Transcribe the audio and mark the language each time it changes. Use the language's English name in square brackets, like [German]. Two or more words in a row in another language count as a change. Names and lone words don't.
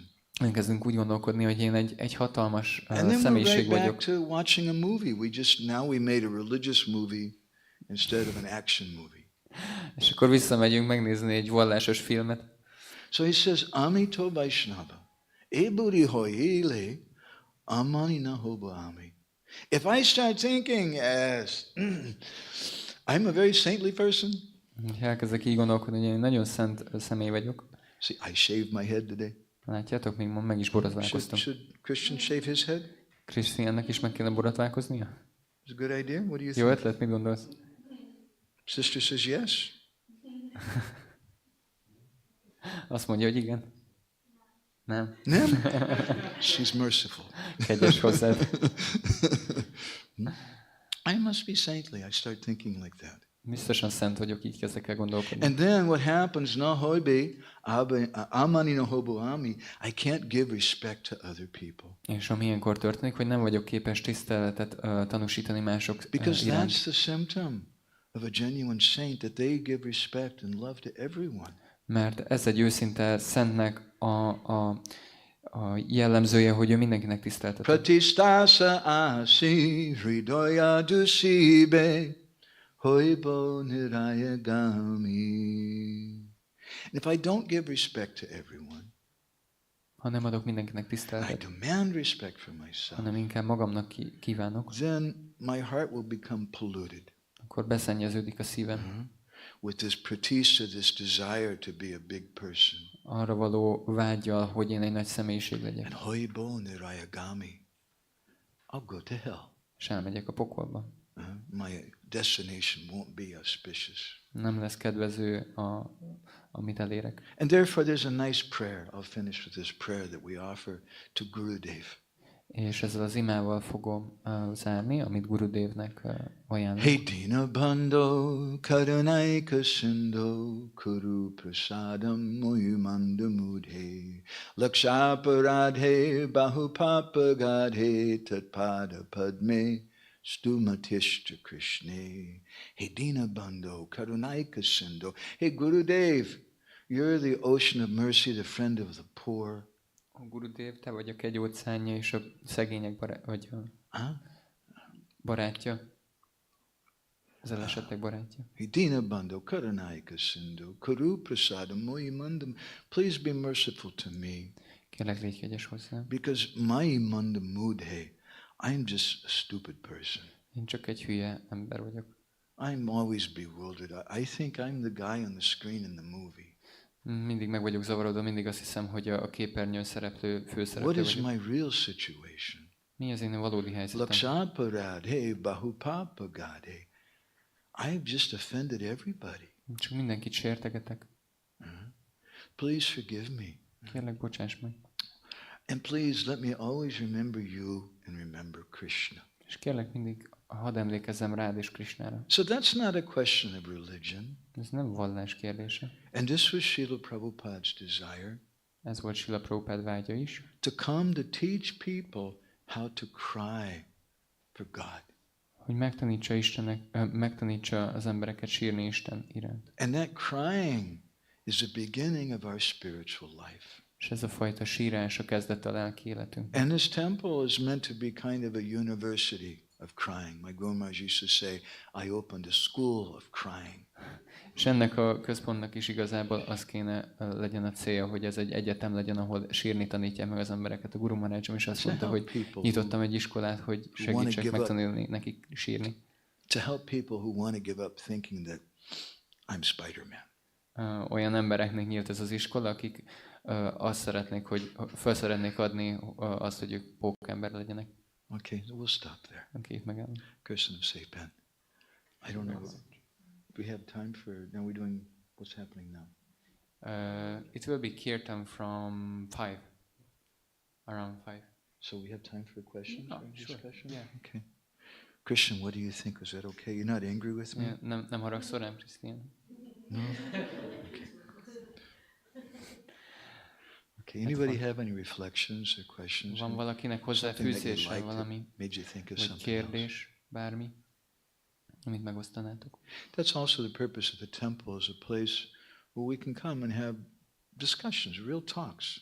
[Hungarian] Elkezdünk úgy gondolkodni, hogy én egy hatalmas [English] And then we're [Hungarian] személyiség [English] right back [Hungarian] vagyok. [English] to watching a movie. Now we made a religious movie instead of an action movie. [Hungarian] És akkor visszamegyünk megnézni egy vallásos filmet. [English] So he says, [Bangla] আমি তো বৈষ্ণব, এ বুদ্ধি হইলে, অমানী না হব আমি. [English] If I start thinking as I'm a very saintly person. [Hungarian] Elkezdek így gondolkodni, hogy én nagyon szent személy vagyok. [English] See, I shaved my head today. [Hungarian] Látjátok, még ma meg is borotválkoztam. [English] Should Christian shave his head? [Hungarian] Krisztiánnak is meg kéne borotválkoznia? [English] It's a good idea. What do you [Hungarian] Jó [English] think? [Hungarian] ötlet, mit gondolsz? [English] Sister says yes. [Hungarian] Azt mondja, hogy igen. Nem. Nem? [English] She's merciful. [Hungarian] Kegyes hozzád. [English] I must be saintly. I start thinking like that. [Hungarian] Biztosan szent vagyok, így kezdek el gondolkodni. [English] And then what happens, [Bangla] অমানী না হব আমি, [English] I can't give respect to other people. [Hungarian] És ami ilyenkor történik, hogy nem vagyok képes tiszteletet tanúsítani mások [English] Because [Hungarian] iránt. [English] that's the symptom of a genuine saint, that they give respect and love to everyone. [Hungarian] Mert ez egy őszinte szentnek a jellemzője, hogy ő mindenkinek tiszteltet. [Bangla] প্রতিষ্ঠাশা আসি হৃদয় দূষিবে হইব নিরয়গামী. [English] And if I don't give respect to everyone, [Hungarian] Ha nem adok mindenkinek [English] I [Hungarian] tiszteletet, [English] demand respect for myself, [Hungarian] hanem inkább magamnak kívánok, [English] then my heart will become polluted [Hungarian] akkor beszennyeződik a szívem. [English] with this pratista, this desire to be a big person. [Hungarian] Arra való vággyal, hogy én egy nagy személyiség legyek. [English] And [Bangla] হইব নিরয়গামী. [English] I'll go to hell. [Hungarian] És elmegyek a pokolba. [English] My destination won't be auspicious. [Hungarian] Nem lesz kedvező, amit elérek. [English] And therefore there's a nice prayer. I'll finish with this prayer that we offer to Gurudev. [Hungarian] És ezzel az imával fogom zárni, amit Gurudevnek ajánlok. [Sanskrit] हे दीन बन्धो करुणैक सिन्धो कुरु प्रसादं मयिमन्दमूढे लक्षापराधे बहुपाप गाढे तत्पाद पद्मे स्तुमतिष्ठ कृष्णे. हे दीन बन्धो करुणैक सिन्धो. [English] Hey Gurudev, you're the ocean of mercy, the friend of the poor. [Hungarian] Gurudev, te vagy a kegyóceánja és a szegények barátja. Az elesettek barátja. [Sanskrit] हे दीन बन्धो करुणैक सिन्धो कुरु प्रसादं मयि मन्दम्. [English] Please be merciful to me. [Hungarian] Kérlek, légy kegyes hozzám. [English] Because [Sanskrit] मयि मन्द मूढे, [English] I'm just a stupid person. [Hungarian] Én csak egy hülye ember vagyok. [English] I'm always bewildered. I think I'm the guy on the screen in the movie. [Hungarian] Mindig meg vagyok zavarodva, mindig azt hiszem, hogy a képernyőn szereplő főszereplő [English] What is [Hungarian] vagyok. [English] my real situation? [Hungarian] Mi az én valódi helyzetem? [Sanskrit] लक्षापराधे बहुपाप गाढे. [English] I've just offended everybody. [Hungarian] Csak mindenkit sértegetek. [English] Please forgive me. [Hungarian] Kérlek, bocsáss meg. [English] And please let me always remember you and remember Krishna. [Hungarian] És kérlek, mindig hadd emlékezzem rád és Krishnára. [English] So that's not a question of religion. [Hungarian] Ez nem vallás kérdése. [English] And this was Srila Prabhupada's desire. [Hungarian] Ez volt Srila Prabhupád vágya is. [English] To come to teach people how to cry for God. [Hungarian] Hogy megtanítsa az embereket sírni Isten iránt. [English] And that crying is the beginning of our spiritual life. [Hungarian] És ez a fajta sírás a kezdete a lelki életünk. [English] And this temple is meant to be kind of a university of crying. My Guru Maharaj used to say, I opened a school of crying. [Hungarian] És ennek a központnak is igazából az kéne legyen a célja, hogy ez egy egyetem legyen, ahol sírni tanítják meg az embereket. A Guru Maharajom is azt mondta, hogy nyitottam egy iskolát, hogy segítsek megtanulni nekik sírni. [English] To help people who want to give up thinking that I'm Spider-Man. [Hungarian] Olyan embereknek nyílt ez az iskola, akik azt szeretnék, hogy fel szeretnék adni azt, hogy ők pókember legyenek. [English] Okay, so we'll stop there. [Hungarian] Oké, itt megállom. Köszönöm szépen. [English] I don't know. Do we have time for, now we're doing, what's happening now? It will be kirtan from 5. Around 5. So we have time for questions or Sure. discussion? Yeah. Okay. Christian, what do you think? Was that okay? You're not angry with me? Yeah, [Hungarian] nem haragszol rám, Krisztián? [English] No? Okay. Anybody have any reflections or questions? [Hungarian] Van valakinek hozzáfűzése, valami, [English] made you think of [Hungarian] vagy [English] something else? [Hungarian] kérdés, bármi, amit megosztanátok? [English] That's also the purpose of the temple, is a place where we can come and have discussions, real talks.